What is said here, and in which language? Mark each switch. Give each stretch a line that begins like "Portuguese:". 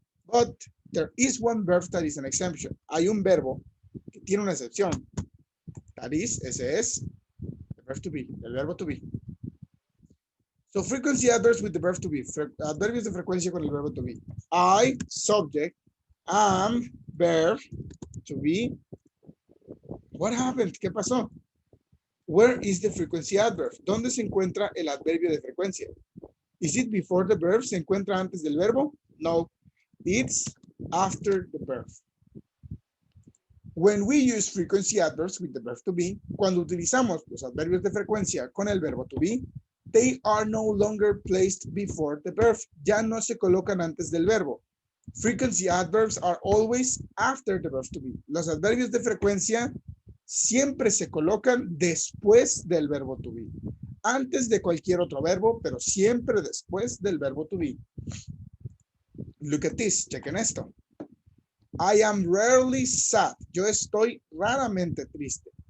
English: But there is one verb that is an exception.
Spanish: Hay un verbo que tiene una excepción.
English: That is,
Spanish: ese es,
English: the verb to be, el verbo to be. So frequency adverbs with the verb to be.
Spanish: Adverbios de frecuencia con el verbo to be.
English: I, subject, am, verb, to be. What happened?
Spanish: ¿Qué pasó?
English: Where is the frequency adverb?
Spanish: ¿Dónde se encuentra el adverbio de frecuencia?
English: Is it before the verb?
Spanish: ¿Se encuentra antes del verbo?
English: No, it's after the verb. When we use frequency adverbs with the verb to be,
Spanish: cuando utilizamos los adverbios de frecuencia con el verbo to be,
English: they are no longer placed before the verb.
Spanish: Ya no se colocan antes del verbo.
English: Frequency adverbs are always after the verb to be.
Spanish: Los adverbios de frecuencia siempre se colocan después del verbo to be. Antes de cualquier otro verbo, pero siempre después del verbo to be.
English: Look at this.
Spanish: Chequen esto.
English: I am rarely sad.
Spanish: Yo estoy raramente triste.